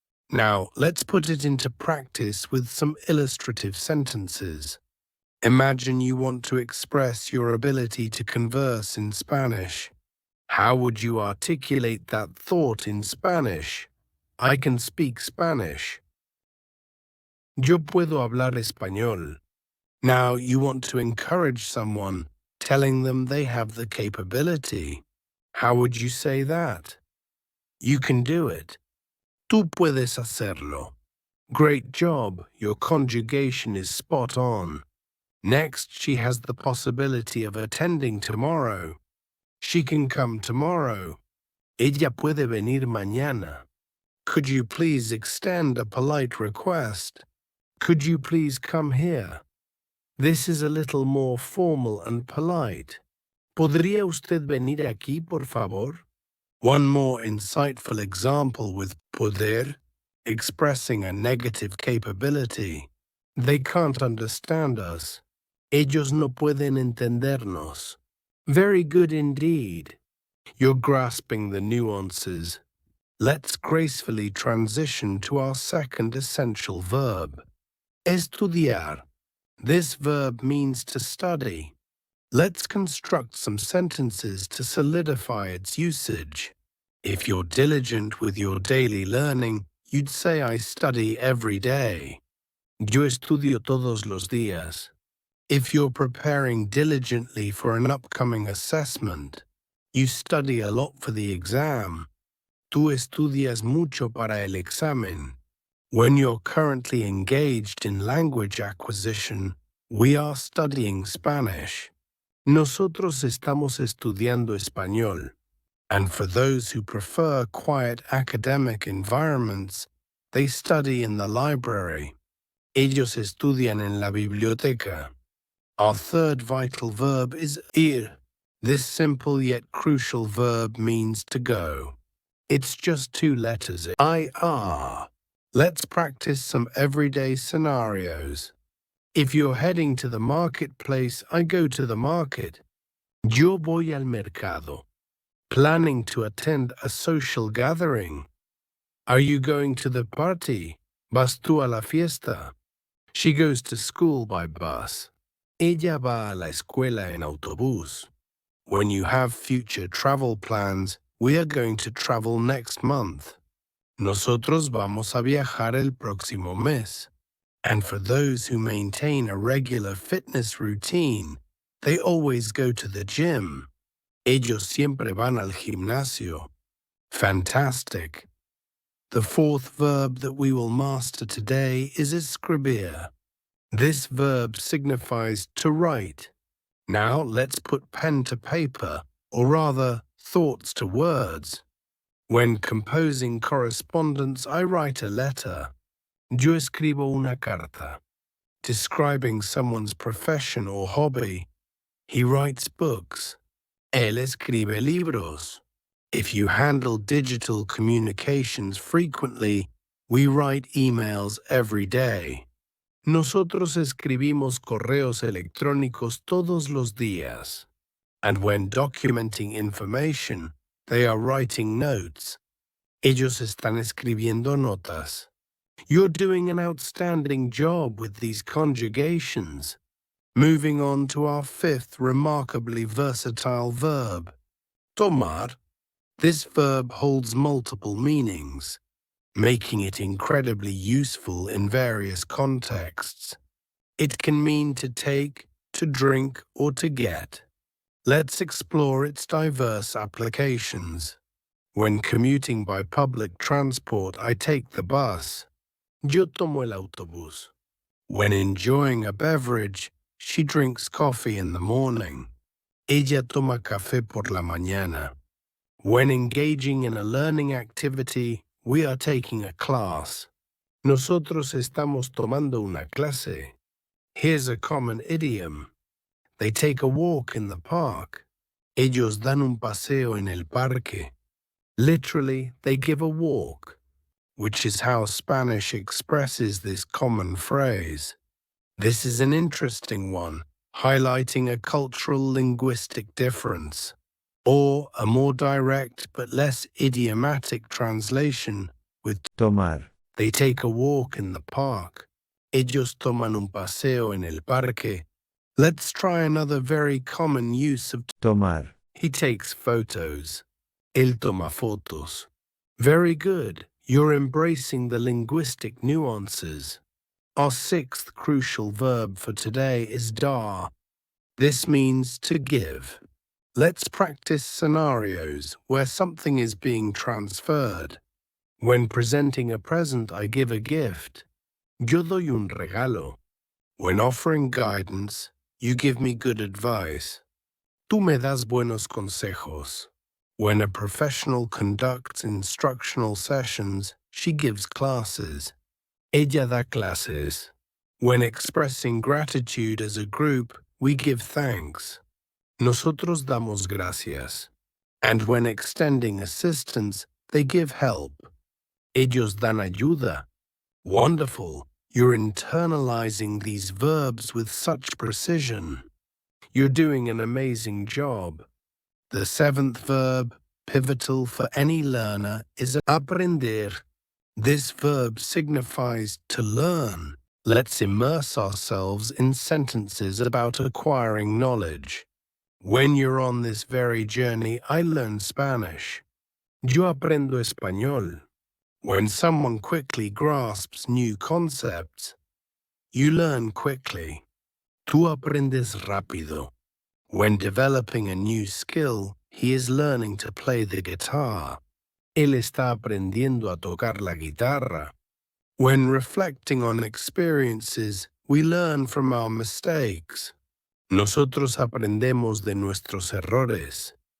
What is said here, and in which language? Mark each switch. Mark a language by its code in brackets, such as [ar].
[en] Now, let's put it into practice with some illustrative sentences. Imagine you want to express your ability to converse in Spanish. How would you articulate that thought in Spanish? I can speak Spanish. [es] Yo puedo hablar español. [en] Now you want to encourage someone, telling them they have the capability. How would you say that? You can do it. [es] Tú puedes hacerlo. [en] Great job, your conjugation is spot on. Next, she has the possibility of attending tomorrow. She can come tomorrow. [es] Ella puede venir mañana. [en] Could you please extend a polite request? Could you please come here? This is a little more formal and polite. [es] ¿Podría usted venir aquí, por favor? [en] One more insightful example with poder, expressing a negative capability. They can't understand us. [es] Ellos no pueden entendernos. [en] Very good indeed. You're grasping the nuances. Let's gracefully transition to our second essential verb, estudiar. This verb means to study. Let's construct some sentences to solidify its usage. If you're diligent with your daily learning, you'd say I study every day. [es] Yo estudio todos los días. [en] If you're preparing diligently for an upcoming assessment, you study a lot for the exam. [es] Tú estudias mucho para el examen. [en] When you're currently engaged in language acquisition, we are studying Spanish. [es] Nosotros estamos estudiando español. [en] And for those who prefer quiet academic environments, they study in the library. [es] Ellos estudian en la biblioteca. [en] Our third vital verb is ir. This simple yet crucial verb means to go. It's just two letters, IR. Let's practice some everyday scenarios. If you're heading to the marketplace, I go to the market. [es] Yo voy al mercado. [en] Planning to attend a social gathering. Are you going to the party? [es] ¿Vas tú a la fiesta? [en] She goes to school by bus. [es] Ella va a la escuela en autobús. [en] When you have future travel plans, we are going to travel next month. [es] Nosotros vamos a viajar el próximo mes. [en] And for those who maintain a regular fitness routine, they always go to the gym. [es] Ellos siempre van al gimnasio. [en] Fantastic. The fourth verb that we will master today is escribir. This verb signifies to write. Now let's put pen to paper, or rather, thoughts to words. When composing correspondence, I write a letter. [es] Yo escribo una carta. [en] Describing someone's profession or hobby, he writes books. [es] Él escribe libros. [en] If you handle digital communications frequently, we write emails every day. [es] Nosotros escribimos correos electrónicos todos los días. [en] And when documenting information, they are writing notes. [es] Ellos están escribiendo notas. [en] You're doing an outstanding job with these conjugations. Moving on to our fifth remarkably versatile verb, tomar. This verb holds multiple meanings, making it incredibly useful in various contexts. It can mean to take, to drink, or to get. Let's explore its diverse applications. When commuting by public transport, I take the bus. [es] Yo tomo el autobús. [en] When enjoying a beverage, she drinks coffee in the morning. [es] Ella toma café por la mañana. [en] When engaging in a learning activity, we are taking a class. [es] Nosotros estamos tomando una clase. [en] Here's a common idiom. They take a walk in the park. [es] Ellos dan un paseo en el parque. [en] Literally, they give a walk, which is how Spanish expresses this common phrase. This is an interesting one, highlighting a cultural linguistic difference. Or a more direct but less idiomatic translation with tomar, they take a walk in the park. [es] Ellos toman un paseo en el parque. [en] Let's try another very common use of tomar, he takes photos. [es] Él toma fotos. [en] Very good. You're embracing the linguistic nuances. Our sixth crucial verb for today is dar. This means to give. Let's practice scenarios where something is being transferred. When presenting a present, I give a gift. [es] Yo doy un regalo. [en] When offering guidance, you give me good advice. [es] Tú me das buenos consejos. [en] When a professional conducts instructional sessions, she gives classes. [es] Ella da clases. [en] When expressing gratitude as a group, we give thanks. [es] Nosotros damos gracias. [en] And when extending assistance, they give help. [es] Ellos dan ayuda. [en] Wonderful. You're internalizing these verbs with such precision. You're doing an amazing job. The seventh verb, pivotal for any learner, is aprender. This verb signifies to learn. Let's immerse ourselves in sentences about acquiring knowledge. When you're on this very journey, I learn Spanish. [es] Yo aprendo español. [en] When someone quickly grasps new concepts, you learn quickly. [es] Tú aprendes rápido. [en] When developing a new skill, he is learning to play the guitar. [es] Él está aprendiendo a tocar la guitarra. [en] When reflecting on experiences, we learn from our mistakes. [es] Nosotros aprendemos de nuestros errores.